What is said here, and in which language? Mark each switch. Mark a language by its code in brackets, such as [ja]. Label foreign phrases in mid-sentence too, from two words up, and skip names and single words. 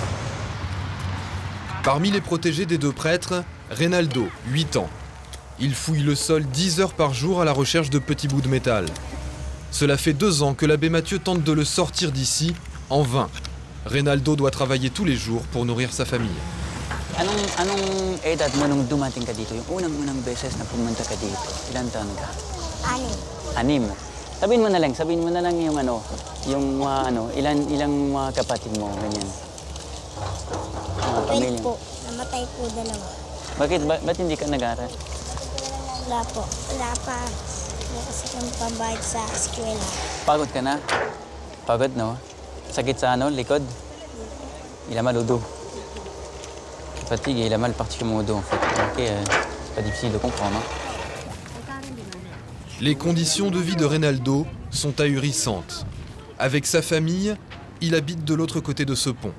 [fr] Parmi les protégés des 2 prêtres, Reynaldo, 8 ans. Il fouille le sol 10 heures par jour à la recherche de petits bouts de métal. Cela fait 2 ans que l'abbé Mathieu tente de le sortir d'ici, en vain. Reynaldo doit travailler tous les jours pour nourrir sa famille. [tl] Anong edad mo nung dumating ka dito? Yung unang beses na pumunta ka dito? Ilan taon ka? 6. Sabihin mo na lang yung ilang mga kapatid mo, ganyan. Mga pamilya. Po, namatay po 2. Bakit hindi ka nag-aral? Wala po. Wala pa. Wala kasi kami pambayad sa eskwela. Pagod ka na? Pagod, no? Sakit sa ano, likod? [fr] Il a mal au dos. Fatigue et il a mal particulièrement au dos, en fait. Ok, c'est pas difficile de comprendre, hein. Les conditions de vie de Reynaldo sont ahurissantes. Avec sa famille, il habite de l'autre côté de ce pont.